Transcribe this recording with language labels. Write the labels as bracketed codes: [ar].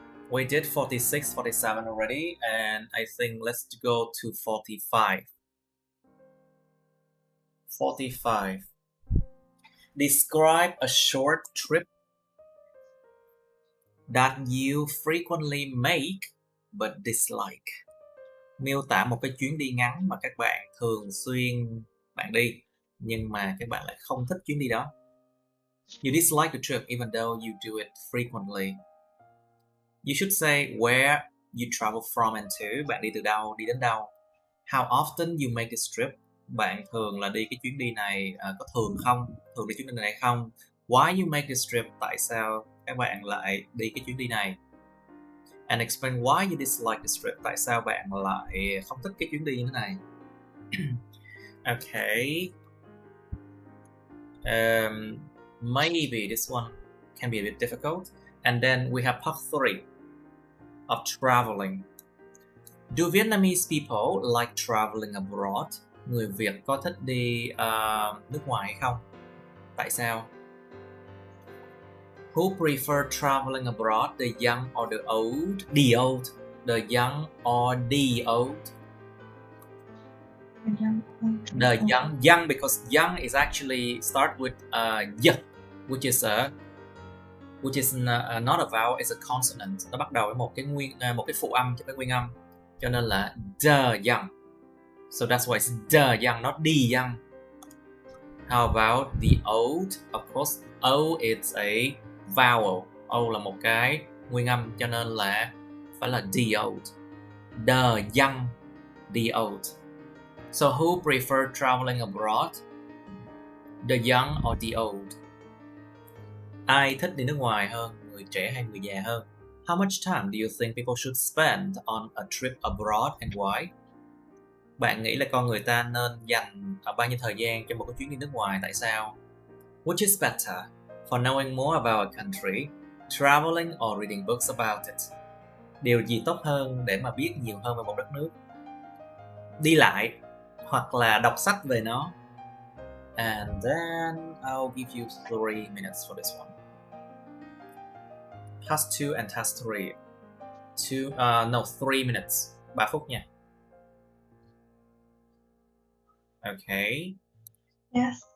[en] We did 46, 47 already, and I think let's go to 45. 45. Describe a short trip that you frequently make but dislike. [vi] Miêu tả một cái chuyến đi ngắn mà các bạn thường xuyên đi, nhưng mà các bạn lại không thích chuyến đi đó. [en] You dislike the trip even though you do it frequently. You should say where you travel from and to. [vi] Bạn đi từ đâu, đi đến đâu. [en] How often you make this trip. [vi] Bạn thường là đi cái chuyến đi này có thường không? Thường đi chuyến đi này không? [en] Why you make this trip. [vi] Tại sao các bạn lại đi cái chuyến đi này? [en] And explain why you dislike this trip. [vi] Tại sao bạn lại không thích cái chuyến đi như thế này? [en] Okay. Maybe this one can be a bit difficult. And then we have part 3 of traveling. Do Vietnamese people like traveling abroad? [vi] Người Việt có thích đi nước ngoài hay không? Tại sao? [en] Who prefer traveling abroad, the young or the old? The old. The young or the old? The young. Young because young is actually start with y, which is not a vowel, it's a consonant. [vi] Nó bắt đầu với một cái phụ âm chứ không phải nguyên âm. Cho nên là [en] the young. So that's why it's the young, not the young. How about the old? Of course, O is a vowel. [vi] O là một cái nguyên âm cho nên là phải là the old. [en] The young, the old. So who prefer traveling abroad? The young or the old? [vi] Ai thích đi nước ngoài hơn, người trẻ hay người già hơn? [en] How much time do you think people should spend on a trip abroad and why? [vi] Bạn nghĩ là con người ta nên dành bao nhiêu thời gian cho một cái chuyến đi nước ngoài, tại sao? [en] Which is better for knowing more about a country, traveling or reading books about it? [vi] Điều gì tốt hơn để mà biết nhiều hơn về một đất nước? Đi lại hoặc là đọc sách về nó. [en] And then I'll give you 3 minutes for this one. Task 2 and task 3. 3 minutes. [vi] 3 phút nha. [en] Okay. Yes.